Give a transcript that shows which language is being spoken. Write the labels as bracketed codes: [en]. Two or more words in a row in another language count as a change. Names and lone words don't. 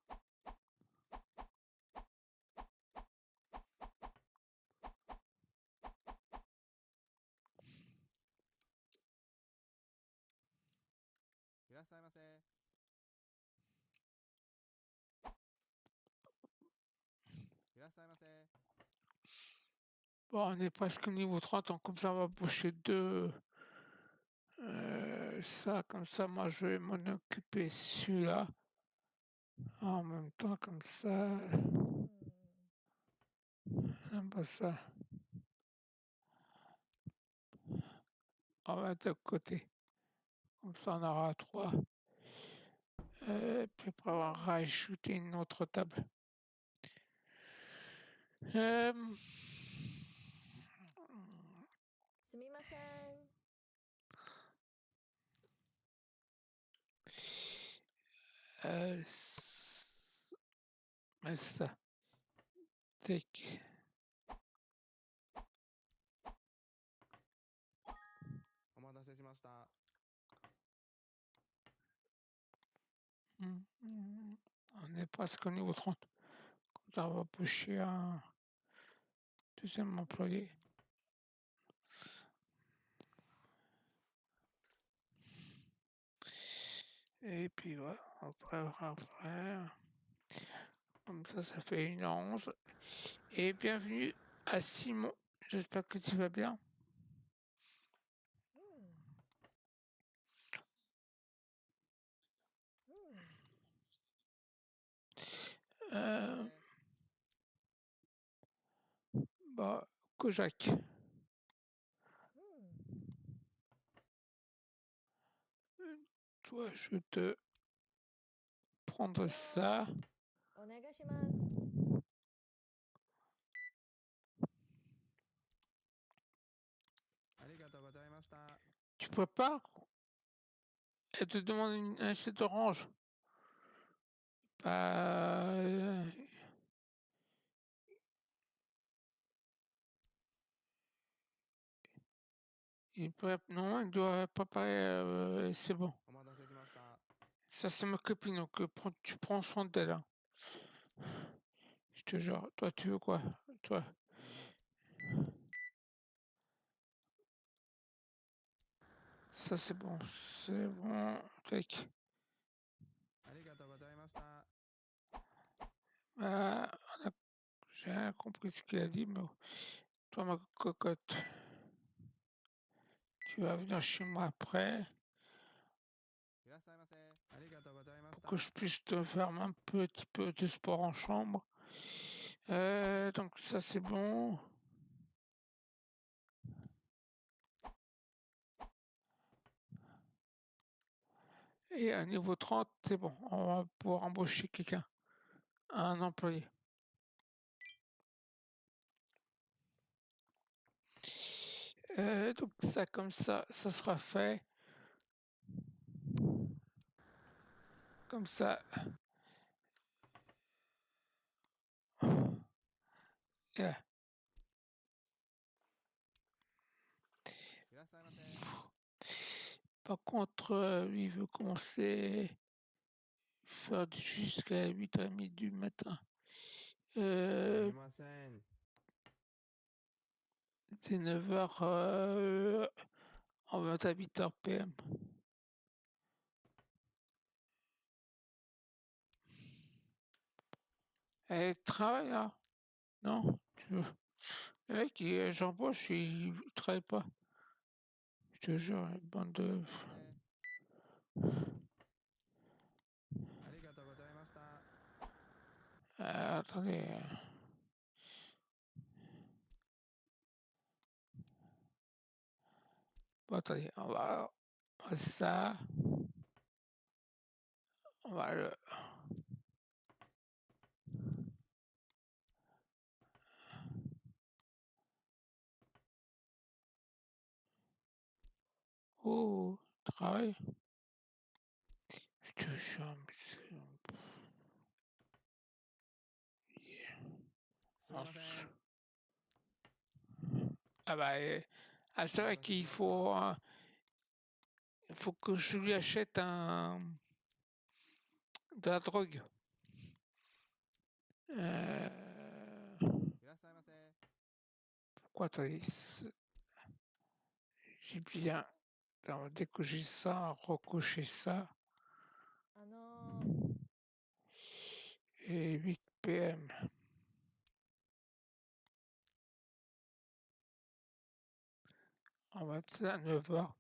[ja] いらっしゃいませ。いらっしゃいませ。 [fr] Bon, on est presque au niveau 30, donc comme ça on va boucher deux. Ça, comme ça, moi je vais m'en occuper celui-là. En même temps, comme ça. J'aime pas ça. On va mettre de côté. Comme ça, on aura 3. Puis après, on va rajouter une autre table. Euh, [ja] すみません。 [fr] mais ça. Tac. [ja] お待たせしました。 [fr] On est presque au niveau 30. Comme ça, on va pousser un deuxième employé. Et puis voilà, après, comme ça fait 1h11. Et bienvenue à Simon. J'espère que tu vas bien. [ja] うん。うん。 [fr] Bah, Kojak. [ja] うん。 [fr] Toi, je vais te prendre ça. [ja] お願いします。ありがとうございました。 [fr] Tu prépares? Elle te demande un assiette orange. Bah, non, il doit préparer, c'est bon. [ja] お待たせしました。 [fr] Ça, c'est ma copine, donc tu prends soin d'elle. Hein. Je te jure. Toi, tu veux quoi? Toi. Ça, c'est bon. C'est bon. Tac. [ja] ありがとうございました。 [fr] Bah, j'ai rien compris ce qu'il a dit, mais toi, ma cocotte, tu vas venir chez moi après [ja] いらっしゃいませ。ありがとうございまし [fr] pour [ja] た。 [fr] que je puisse te faire un petit peu de sport en chambre. Donc ça, c'est bon. Et à niveau 30, c'est bon. On va pouvoir embaucher quelqu'un, un employé. Donc ça, comme ça sera fait. Comme ça. Yeah. [ja] いらっしゃいませ。 [fr] Par contre, lui, il veut commencer faire jusqu'à 8h30 du matin. [ja] すみません。 [fr] C'est 9h, on va être à 8h PM. Elle travaille là? Non? Le mec, j'embauche, il travaille pas. Je te jure, une bande de... [ja] ありがとうございました。 [fr] attendez. Bon, attendez, on va ça. On va le... Oh, travail. Je te jure, mais c'est... [ja] すみません。 [fr] Ah bah, c'est vrai qu'il faut que je lui achète de la drogue. [ja] いらっしゃいませ。 [fr] Pourquoi attendez, j'ai bien... Attends, dès que j'ai ça, recocher ça. Et 8 PM. On va mettre ça à 9h.